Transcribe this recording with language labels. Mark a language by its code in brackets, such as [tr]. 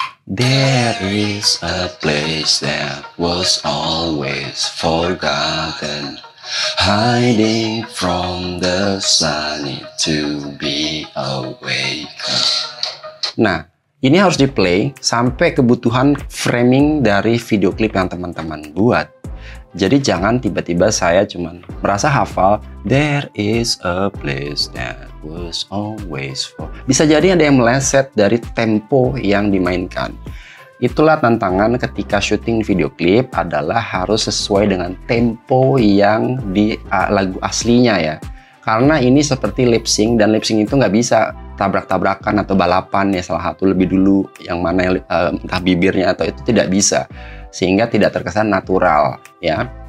[en] There is a place that was always forgotten, hiding from the sun to be awakened. [id] Nah, ini harus di-play sampai kebutuhan framing dari video klip yang teman-teman buat. Jadi jangan tiba-tiba saya cuman merasa hafal, [en] there is a place that was always for. [id] Bisa jadi ada yang meleset dari tempo yang dimainkan. Itulah tantangan ketika syuting video klip adalah harus sesuai dengan tempo yang di lagu aslinya ya. Karena ini seperti lip sync dan lip sync itu nggak bisa tabrak-tabrakan atau balapan ya, salah satu lebih dulu yang mana entah bibirnya atau itu tidak bisa, sehingga tidak terkesan natural ya.